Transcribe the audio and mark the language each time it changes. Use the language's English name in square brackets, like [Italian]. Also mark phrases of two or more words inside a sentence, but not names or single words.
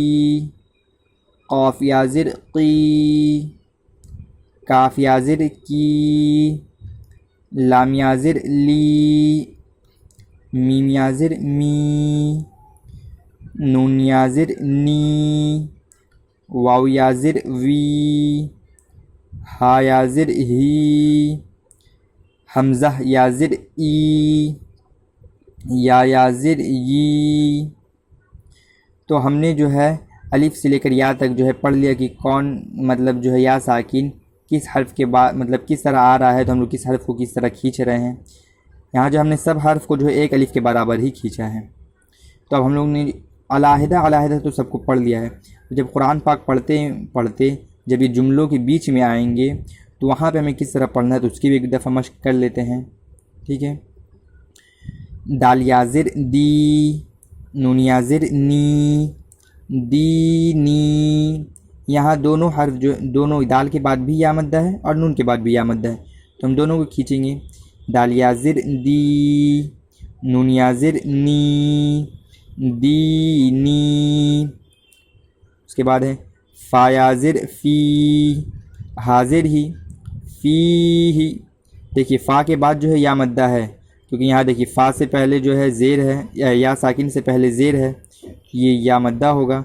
[Urdu] قاف یا زر قی، کاف یا زر کی، لام یا زر لی، میم یا زر می، نون یا زر نی، واو یا زر وی، ہا یا زر ہی، حمزہ یا زر ای، یا زر یی۔ تو ہم نے جو ہے الف سے لے کر یا تک جو ہے پڑھ لیا کہ کون مطلب جو ہے یا ساکن کس حرف کے بعد مطلب کس طرح آ رہا ہے، تو ہم لوگ کس حرف کو کس طرح کھینچ رہے ہیں۔ یہاں جو ہم نے سب حرف کو جو ہے ایک الف کے برابر ہی کھینچا ہے۔ تو اب ہم لوگ نے علیحدہ تو سب کو پڑھ لیا ہے۔ جب قرآن پاک پڑھتے جب یہ جملوں کے بیچ میں آئیں گے تو وہاں پہ ہمیں کس طرح پڑھنا ہے تو اس کی بھی ایک دفعہ مشق کر لیتے ہیں، ٹھیک ہے۔ دال یا زر دی، نون یا زر نی، دی نی۔ یہاں دونوں حرف جو دونوں دال کے بعد بھی یا مدہ ہے اور نون کے بعد بھی یا مدہ ہے، تو ہم دونوں کو کھینچیں گے۔ دال یا زر دی، نون یا زر نی، دی نی۔ اس کے بعد ہے فا یا زر فی، حاضر ہی، فی ہی۔ دیکھیے فا کے بعد جو ہے یا مدہ ہے، کیونکہ یہاں دیکھیے فا سے پہلے جو ہے زیر ہے، یا ساکن سے پہلے زیر ہے، یہ یا مدہ ہوگا۔